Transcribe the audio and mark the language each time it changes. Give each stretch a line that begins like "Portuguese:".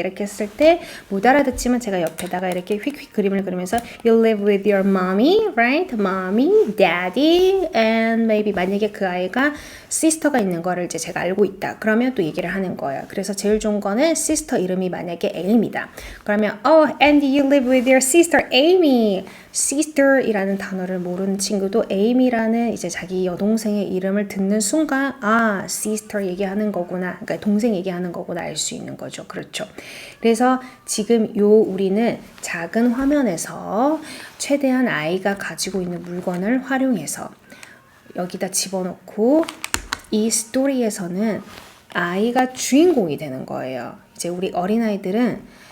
Korean: 이렇게 했을 때 못 알아듣지만 제가 옆에다가 이렇게 휙휙 그림을 그리면서
English: You live with your mommy, right? Mommy, daddy, and maybe
Korean: 만약에 그 아이가 sister가 있는 거를 이제 제가 알고 있다. 그러면 또 얘기를 하는 거예요. 그래서 제일 좋은 거는 sister 이름이 만약에 Amy다. 그러면
English: Oh, and you live with your sister Amy.
Korean: sister이라는 단어를 모르는 친구도 Amy라는 이제 자기 여동생의 이름을 듣는 순간 sister 얘기하는 거구나. 그러니까 동생 얘기하는 거구나 알 수 있는 거죠. 그렇죠. 그래서 지금 우리는 작은 화면에서 최대한 아이가 가지고 있는 물건을 활용해서 여기다 집어넣고 이 스토리에서는 아이가 주인공이 되는 거예요. 이제 우리 어린아이들은